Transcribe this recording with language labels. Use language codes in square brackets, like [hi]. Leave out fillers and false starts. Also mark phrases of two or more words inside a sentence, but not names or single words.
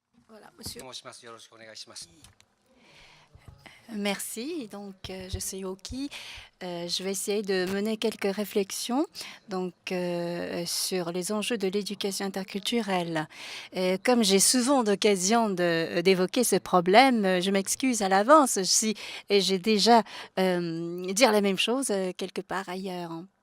[fr] Voilà, monsieur. [ja] 申します。よろしくお願いします。 [fr] Merci. Donc, je suis Oki. Je vais essayer de mener quelques réflexions sur les enjeux de l'éducation interculturelle. Comme j'ai souvent d'occasion d'évoquer ce problème, je m'excuse à l'avance si et j'ai déjà dire la même chose quelque part ailleurs.